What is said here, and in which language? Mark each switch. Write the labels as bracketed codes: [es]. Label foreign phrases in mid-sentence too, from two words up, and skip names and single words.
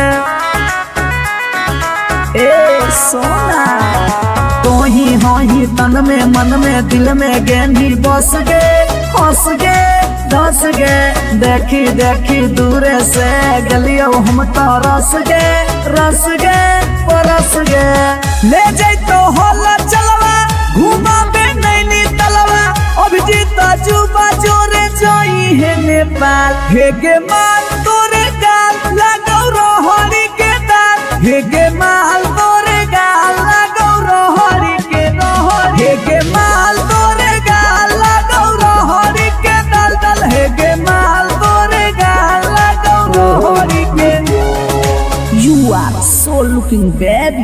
[mag] ए सोना तो ही हो ही तन में मन में दिल में गेंदी बस गे हंस गे धंस गे देखी देखी दूर से गलियो हम तो रस गे परस गे ले जाई तो होला चलवा घुमा बे नैनी तलवा अभिजीत जुबा जोरे जोई है नेपाल हेगे माल तोरे गाल लगौ रोहरी के दाल हेगे माल तोरे गाल लगौ रोहरी के रोहरी हेगे माल तोरे गाल लगौ रोहरी के दाल दाल हेगे माल तोरे गाल लगौ रोहरी के [en] You are so looking baby